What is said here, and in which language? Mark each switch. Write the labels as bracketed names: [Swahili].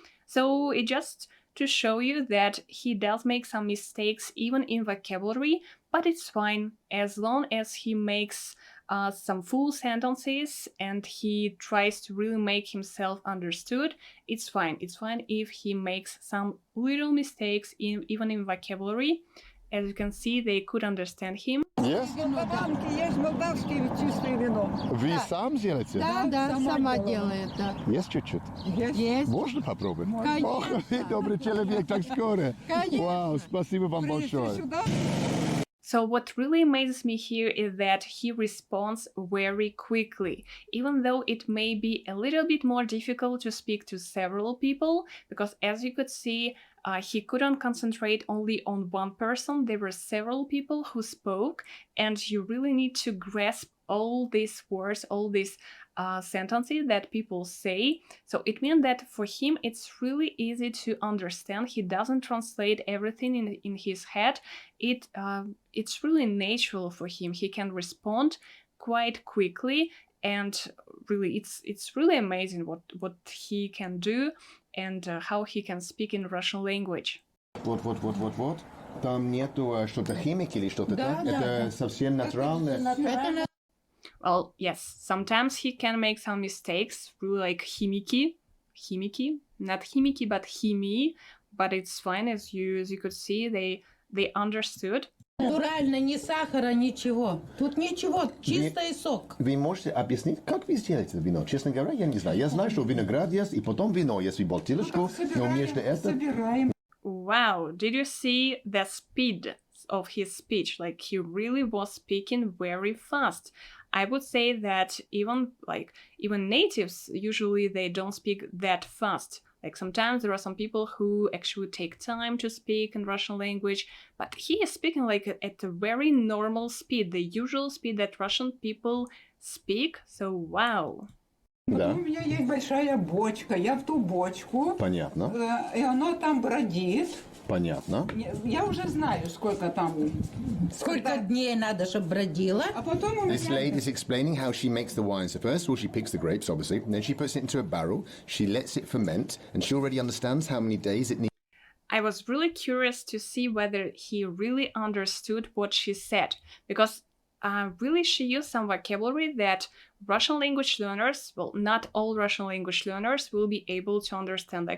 [English] So it just to show you that he does make some mistakes even in vocabulary, but it's fine as long as he makes some full sentences and he tries to really make himself understood. It's fine. It's fine if he makes some little mistakes even in vocabulary. As you can see, they could understand him. Yes? [Russian] Есть молдавское чистое вино. Вы сам делаете? Да, сама делает, да. Есть чуть-чуть? Есть. Можно попробовать? Конечно. Ох, добрый человек, так скоро. Конечно. Вау, спасибо вам большое. [English] So what really amazes me here is that he responds very quickly, even though it may be a little bit more difficult to speak to several people, because as you could see, he couldn't concentrate only on one person. There were several people who spoke, and you really need to grasp all these words, all these sentences that people say. So it means that for him, it's really easy to understand. He doesn't translate everything in his head. It's really natural for him. He can respond quite quickly, and really, it's really amazing what he can do and how he can speak in Russian language. [Russian] Вот. Там нету что-то химики или что-то так? Это совсем натуральное. [English] Well, yes, sometimes he can make some mistakes, really like химики, not химики, but химии, but it's fine, as you could see, they understood. [Russian] Натурально, ни сахара, ничего. Тут ничего, чистый сок. Вы можете объяснить, как вы сделаете вино? Честно говоря, я не знаю. Я знаю, что виноград есть, и потом вино, если бутылочку, но между этим... [English] Wow, did you see the speed of his speech? Like, he really was speaking very fast. I would say that even natives, usually they don't speak that fast. Like sometimes there are some people who actually take time to speak in Russian language, but he is speaking like at a very normal speed, the usual speed that Russian people speak. So wow. [Russian] Да. У меня есть большая бочка, я в ту бочку. Понятно. И оно там бродит. Понятно. Я уже знаю, сколько там. Сколько дней надо, чтобы бродило. А потом у меня... [English] This lady is explaining how she makes the wine. So first of all, she picks the grapes, obviously, and then she puts it into a barrel. She lets it ferment, and she already understands how many days it needs. I was really curious to see whether he really understood what she said, because really she used some vocabulary that Russian language learners, well, not all Russian language learners will be able to understand.